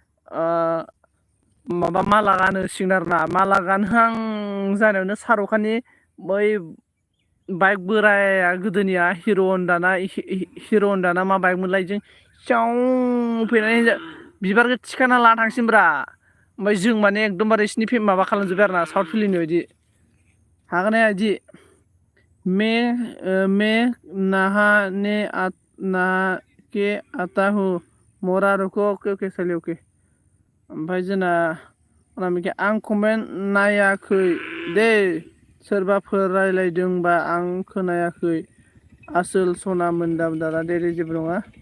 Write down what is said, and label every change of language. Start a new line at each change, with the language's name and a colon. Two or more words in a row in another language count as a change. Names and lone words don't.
Bodo: माबा माला गानहोसिगोन आरोना माला गानहां जानायावनो शाहरुखाननि बै बाइक बोराया गोदोनिया हिर' हन्डाना मा बाइक मोनलाय जों चाव फैनानै बिबारखौ थिखांना लाना थांसिनब्रा ओमफ्राय जों माने एकदमबारे बिसिनि माबा खालामजोब्बाय आरोना साउथ फिल्मनि बायदि हागोन हाया बिदि
Hindi: मैं नहाने के आता हूँ मोरा रुको
Bodo: अके साइलि अके ओमफ्राय जोंना आं कमेन्ट नायाखै दे सोरबाफोर रायलायदोंबा आं खोनायाखै आसोल सना मोनदारा दे जेबो नङा